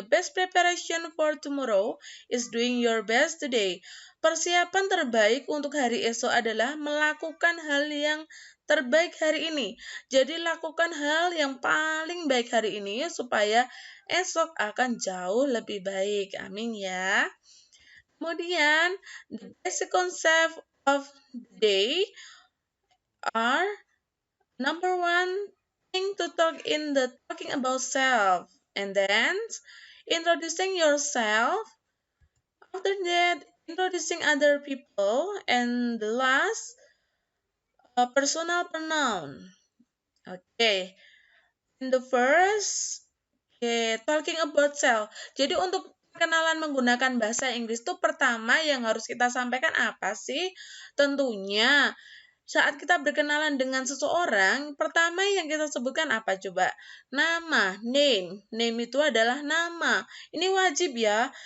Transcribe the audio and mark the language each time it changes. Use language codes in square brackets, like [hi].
[en] The best preparation for tomorrow is doing your best today. [id] Persiapan terbaik untuk hari esok adalah melakukan hal yang terbaik hari ini. Jadi lakukan hal yang paling baik hari ini supaya esok akan jauh lebih baik. Amin ya. Kemudian, [en] the basic concept of the day are number one, thing to talk in the talking about self, and then introducing yourself. After that, introducing other people, and the last, personal pronoun. Okay, in the first, talking about self. [id] Jadi untuk perkenalan menggunakan bahasa Inggris itu pertama yang harus kita sampaikan apa sih? Tentunya saat kita berkenalan dengan seseorang, pertama yang kita sebutkan apa coba? Nama, name. Name itu adalah nama. Ini wajib ya.